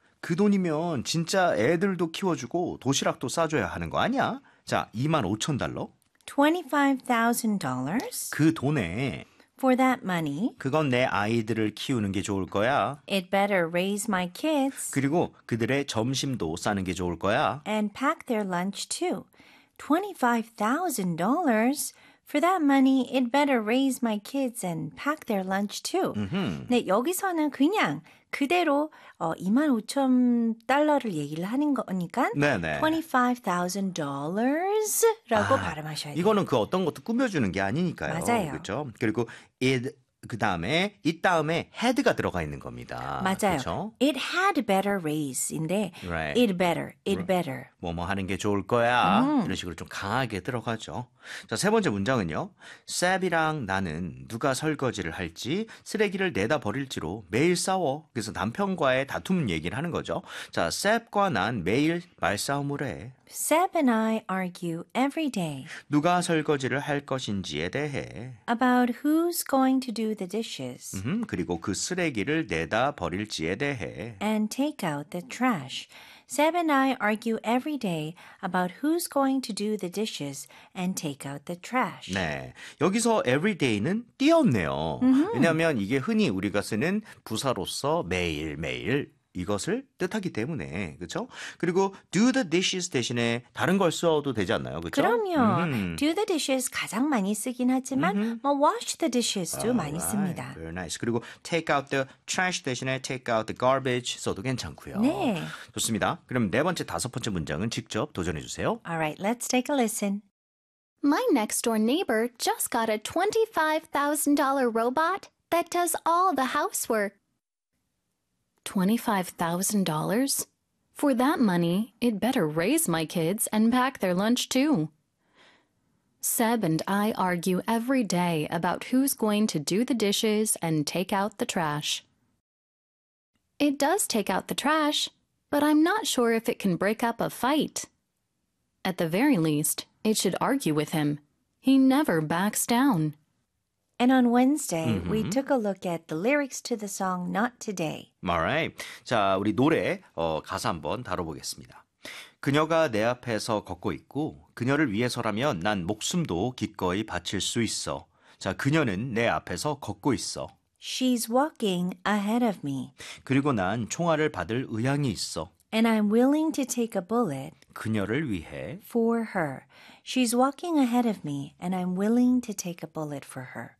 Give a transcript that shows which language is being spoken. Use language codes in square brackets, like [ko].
[ko] 그 돈이면 진짜 애들도 키워주고 도시락도 싸줘야 하는 거 아니야? 자, 2만 5천 달러? [en] $25,000 [ko] 그 돈에 [en] for that money [ko] 그건 내 아이들을 키우는 게 좋을 거야. [en] It better raise my kids [ko] 그리고 그들의 점심도 싸는 게 좋을 거야. [en] And pack their lunch too. $25,000 for that money it better raise my kids and pack their lunch too. [ko] 네, 여기서는 그냥 그대로 2만 5천 달러를 얘기를 하는 거니까 $25,000라고 아, 발음하셔야 돼요. 이거는 그 어떤 것도 꾸며주는 게 아니니까요. 맞아요. 그렇죠? 그리고 it 그다음에 it 다음에 had가 들어가 있는 겁니다. 맞아요. 그렇죠? [en] It had better raise인데 right. it better, it better. [ko] 뭐뭐 하는 게 좋을 거야. 이런 식으로 좀 강하게 들어가죠. 자, 세 번째 문장은요. 샙이랑 나는 누가 설거지를 할지 쓰레기를 내다 버릴지로 매일 싸워. 그래서 남편과의 다툼 얘기를 하는 거죠. 자, 샙과 난 매일 말싸움을 해. [en] Seb and I argue every day. [ko] 누가 설거지를 할 것인지에 대해. [en] About who's going to do the dishes. [ko] 그리고 그 쓰레기를 내다 버릴지에 대해. [en] And take out the trash. Seb and I argue every day about who's going to do the dishes and take out the trash. [ko] 네, 여기서 every day는 띄었네요. 왜냐하면 이게 흔히 우리가 쓰는 부사로서 매일 매일. 이것을 뜻하기 때문에, 그렇죠? 그리고 do the dishes 대신에 다른 걸 써도 되지 않나요? 그렇죠? 그럼요. Do the dishes 가장 많이 쓰긴 하지만 뭐 wash the dishes도 많이 [en] right. [ko] 씁니다. [en] Very nice. [ko] 그리고 take out the trash 대신에 take out the garbage 써도 괜찮고요. 네. 좋습니다. 그럼 네 번째, 다섯 번째 문장은 직접 도전해 주세요. [en] Alright, let's take a listen. My next door neighbor just got a $25,000 robot that does all the housework. $25,000? For that money, it better raise my kids and pack their lunch too. Seb and I argue every day about who's going to do the dishes and take out the trash. It does take out the trash, but I'm not sure if it can break up a fight. At the very least, it should argue with him. He never backs down. And on Wednesday, we took a look at the lyrics to the song Not Today. Alright. [ko] 자, 우리 노래 가사 한번 다뤄보겠습니다. 그녀가 내 앞에서 걷고 있고 그녀를 위해서라면 난 목숨도 기꺼이 바칠 수 있어. 자, 그녀는 내 앞에서 걷고 있어. [en] She's walking ahead of me. [ko] 그리고 난 총알을 받을 의향이 있어. [en] And I'm willing to take a bullet [ko] 그녀를 위해 [en] for her. She's walking ahead of me and I'm willing to take a bullet for her.